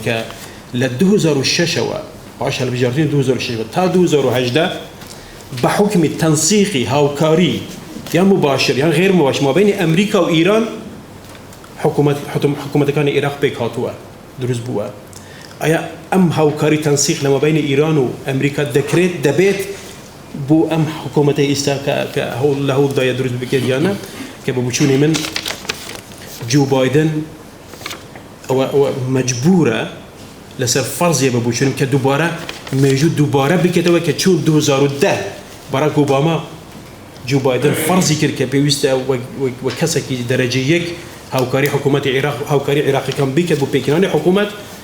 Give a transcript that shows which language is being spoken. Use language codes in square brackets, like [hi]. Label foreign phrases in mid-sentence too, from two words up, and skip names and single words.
[ckb] کە لە 2006ەوە باش هەڵبژاردنی 2006 تا 2018 بە حکمی تەنسیقی هاوکاری یان مباشر یان غیر مباشر مابینی ئەمریکا و ئیران حکوومەتەکانی عێراق پێک هاتووە دروست بووە ئایا ئەم هاوکاری تەنسیق لە مابینی ئیران و ئەمریکا دەبێت بو ام حكومتي ئێستا کە لە هەوڵدایە دروست بکرێت یانە کە بە بچوونی من جو بايدن ئەوە مەجبورە لەسەر فەرزیە بە بچوونم کە دووبارە مێژوو دووبارە بکێتەوە کە چوون 2010 باراک ئۆباما جو بايدن فەرزی کرد کە پێویستە وە کەسێکی دەرەجە یەک هاوکاری حکوومەتی عێراق هاوکاری عێراقیەکان بیکات بۆ پێکێنانی حکوومەت